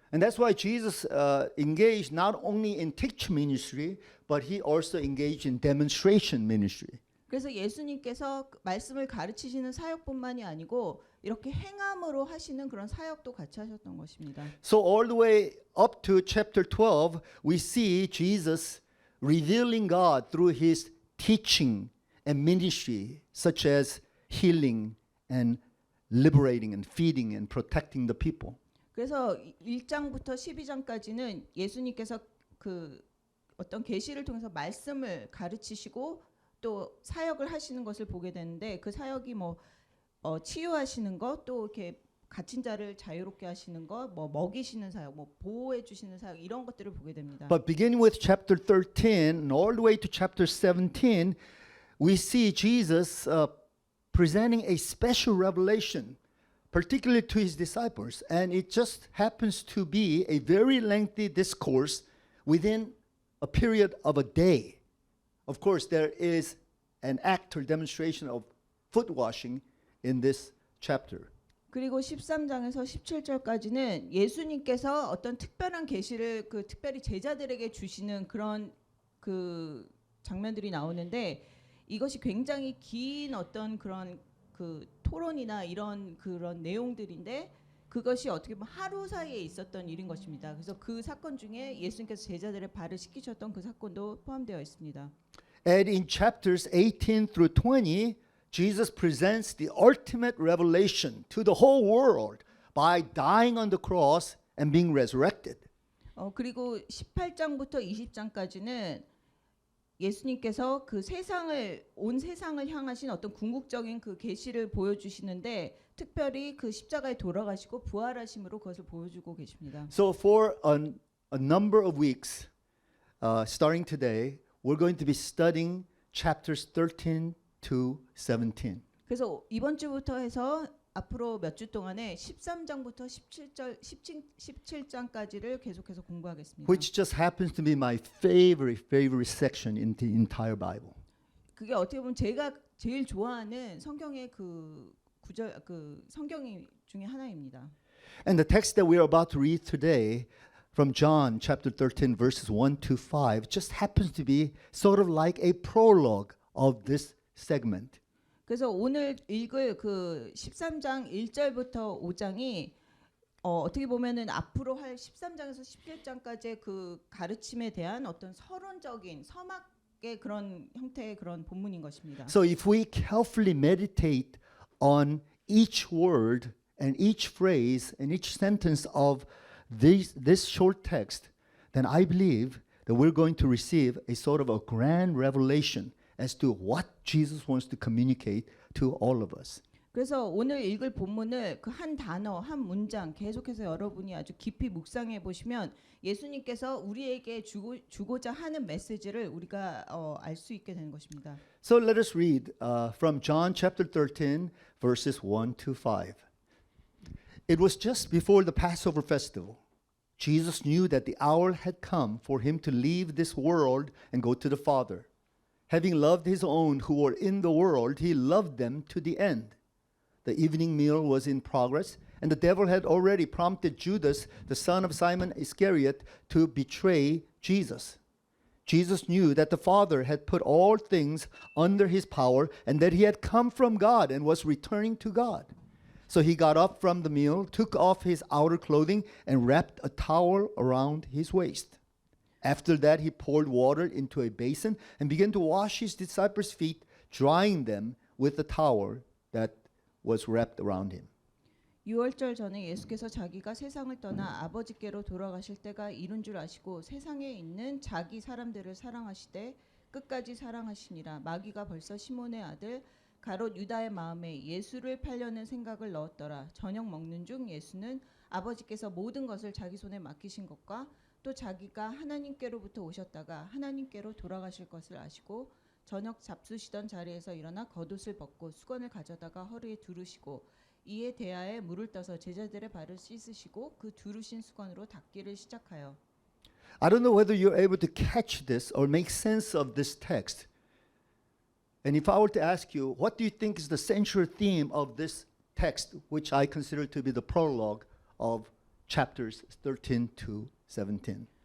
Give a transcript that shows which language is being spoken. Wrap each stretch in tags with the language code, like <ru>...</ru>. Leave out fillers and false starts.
<en>And that's why Jesus engaged not only in teach ministry, but he also engaged in demonstration ministry.</en> <ko>그래서 예수님께서 말씀을 가르치시는 사역뿐만이 아니고 이렇게 행함으로 하시는 그런 사역도 같이 하셨던 것입니다.</ko> <en>So all the way up to chapter 12, we see Jesus revealing God through his teaching and ministry, such as healing and liberating and feeding and protecting the people.</en> <ko>그래서 1장부터 12장까지는 예수님께서 그 어떤 계시를 통해서 말씀을 가르치시고 또 사역을 하시는 것을 보게 되는데 그 사역이 뭐 치유하시는 것, 또 이렇게 갇힌 자를 자유롭게 하시는 것, 뭐 먹이시는 사역, 뭐 보호해 주시는 사역 이런 것들을 보게 됩니다.</ko> <en>But beginning with chapter 13 and all the way to chapter 17, we see Jesus presenting a special revelation, particularly to his disciples. And it just happens to be a very lengthy discourse within a period of a day. Of course, there is an act or demonstration of foot washing in this chapter.</en> <ko>그리고 13장에서 17절까지는 예수님께서 어떤 특별한 계시를 그 특별히 제자들에게 주시는 그런 그 장면들이 나오는데 이것이 굉장히 긴 어떤 그런 그 토론이나 이런 그런 내용들인데 그것이 어떻게 보면 하루 사이에 있었던 일인 것입니다. 그래서 그 사건 중에 예수님께서 제자들의 발을 씻기셨던 그 사건도 포함되어 있습니다.</ko> <en>And in chapters 18 through 20, Jesus presents the ultimate revelation to the whole world by dying on the cross and being resurrected.</en> <ko>그리고 18장부터 20장까지는 예수님께서 그 온 세상을 향하신 어떤 궁극적인 그 계시를 보여주시는데 특별히 그 십자가에 돌아가시고 부활하심으로 그것을 보여주고 계십니다.</ko> <en>So for a number of weeks, starting today, we're going to be studying chapters 13 to 17.</en> <ko>그래서 이번 주부터 해서 앞으로 몇 주 동안에 13장부터 17장까지를 계속해서 공부하겠습니다.</ko> <en>Which just happens to be my favorite section in the entire Bible.</en> <ko>그게 어떻게 보면 제가 제일 좋아하는 성경의 그 구절 그 성경이 중에 하나입니다.</ko> <en>And the text that we are about to read today from John chapter 13 verses 1 to 5 just happens to be sort of like a prologue of this segment.</en> <ko>그래서 오늘 읽을 그 13장 1절부터 5장이 어떻게 보면은 앞으로 할 13장에서 17장까지의 그 가르침에 대한 어떤 서론적인 서막의 그런 형태의 그런 본문인 것입니다.</ko> <en>So if we carefully meditate on each word and each phrase and each sentence of this short text, then I believe that we're going to receive a sort of a grand revelation as to what Jesus wants to communicate to all of us.</en> <ko>그래서 오늘 읽을 본문을 그 한 단어, 한 문장 계속해서 여러분이 아주 깊이 묵상해 보시면 예수님께서 우리에게 주고자 하는 메시지를 우리가 알 수 있게 되는 것입니다.</ko> <en>So let us read from John chapter 13 verses 1 to 5. It was just before the Passover festival. Jesus knew that the hour had come for him to leave this world and go to the Father. Having loved his own who were in the world, he loved them to the end. The evening meal was in progress, and the devil had already prompted Judas, the son of Simon Iscariot, to betray Jesus. Jesus knew that the Father had put all things under his power, and that he had come from God and was returning to God. So he got up from the meal, took off his outer clothing, and wrapped a towel around his waist. After that, he poured water into a basin and began to wash his disciples' feet, drying them with the towel that was wrapped around him.</en> <ko>6월절 전에 예수께서 자기가 세상을 떠나 아버지께로 돌아가실 때가 이른 줄 아시고 세상에 있는 자기 사람들을 사랑하시되 끝까지 사랑하시니라. 마귀가 벌써 시몬의 아들 가롯 유다의 마음에 예수를 팔려는 생각을 넣었더라. 저녁 먹는 중 예수는 아버지께서 모든 것을 자기 손에 맡기신 것과 또 자기가 하나님께로부터 오셨다가 하나님께로 돌아가실 것을 아시고 저녁 잡수시던 자리에서 일어나 겉옷을 벗고 수건을 가져다가 허리에 두르시고 이에 대야에 물을 떠서 제자들의 발을 씻으시고 그 두르신 수건으로 닦기를 시작하여.</ko> <en>I don't know whether you're able to catch this or make sense of this text. And if I were to ask you, what do you think is the central theme of this text, which I consider to be the prologue of chapters 13 to 17?</en>